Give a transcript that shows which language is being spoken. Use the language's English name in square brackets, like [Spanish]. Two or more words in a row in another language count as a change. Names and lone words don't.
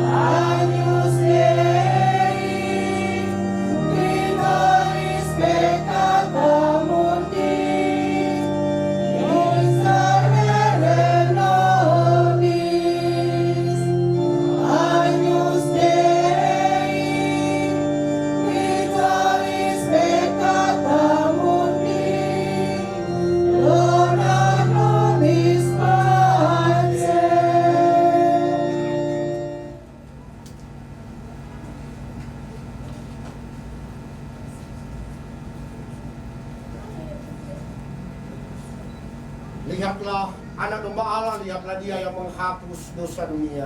[Latin] Agnus Dei, Vitalis Peccata Mundi, miserere nobis. Agnus Dei, Vitalis Peccata Mundi, dona nobis pace. [Indonesian] Lihatlah anak domba Allah, lihatlah Dia yang menghapus dosa dunia.